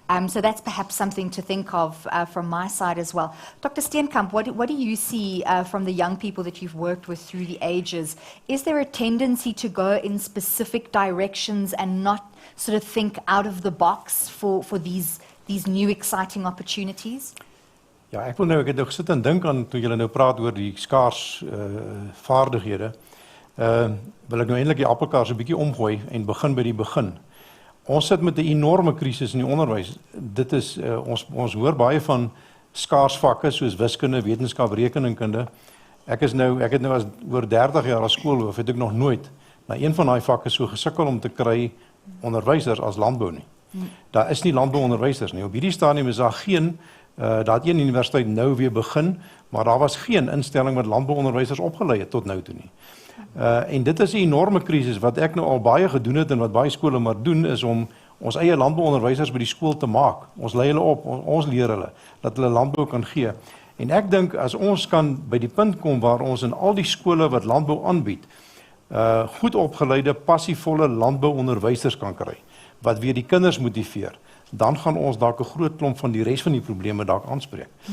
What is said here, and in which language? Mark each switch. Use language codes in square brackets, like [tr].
[en] So that's perhaps something to think of from my side as well. Dr. Steenkamp, what do you see from the young people that you've worked with through the ages? Is there a tendency to go in specific directions and not sort of think out of the box for these new exciting opportunities? [af] Ja, ek wil nou, ek het nou gesit en dink aan, toe julle nou praat oor die skaars vaardighede, wil ek nou eintlik die appelkaars 'n bietjie omgooi en begin by die begin. Ons sit met 'n enorme krisis in die onderwys. Dit is ons hoor baie van skaars vakke soos wiskunde, wetenskap, rekeningkunde. Ek het nou as oor 30 jaar as skoolhoof het ek nog nooit na een van daai vakke so gesukkel om te kry onderwysers as landbou nie. Daar is nie landbouonderwysers nie. Op hierdie stadium is daar geen daar het een universiteit nou weer begin, maar daar was geen instelling wat landbouonderwysers opgelei het tot nou toe nie. En dit is 'n enorme krisis wat ek nou al baie gedoen het en wat baie skole maar doen, is om ons eie landbouonderwysers by die skool te maak. Ons lei hulle op, ons leer hulle dat hulle landbou kan gee. En ek dink as ons kan by die punt kom waar ons in al die skole wat landbou aanbied, goed opgeleide, passievolle landbouonderwysers kan kry, wat weer die kinders motiveer, dan gaan ons dalk 'n groot klomp van die res van die probleme dalk aanspreek.